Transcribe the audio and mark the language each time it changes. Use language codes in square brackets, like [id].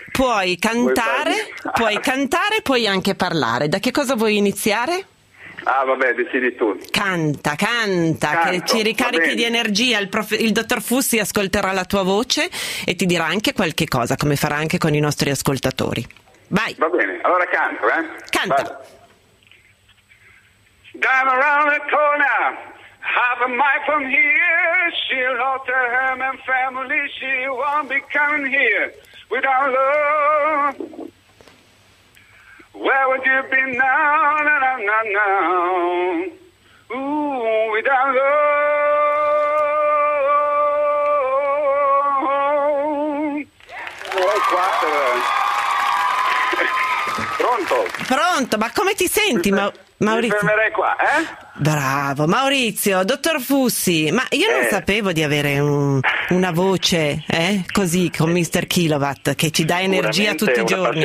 [it] Puoi cantare, puoi anche parlare. Da che cosa vuoi iniziare? Ah, vabbè, decidi tu. Canta, canto, che ci ricarichi di energia. Il dottor Fussi ascolterà la tua voce e ti dirà anche qualche cosa, come farà anche con i nostri ascoltatori. Vai. Va bene, allora canto, eh? Canta. [en] Down around the corner, half a mile from here, she lost her home and family, she won't be coming here without love. Where would you be now, na na na na, ooh, without love. [it] Oh, quattro. Pronto? Pronto, ma come ti senti, Maurizio? Mi fermerei qua, eh? Bravo, Maurizio, dottor Fussi, ma io non sapevo di avere una voce, così con Mr. Kilowatt, che ci dà energia tutti i giorni.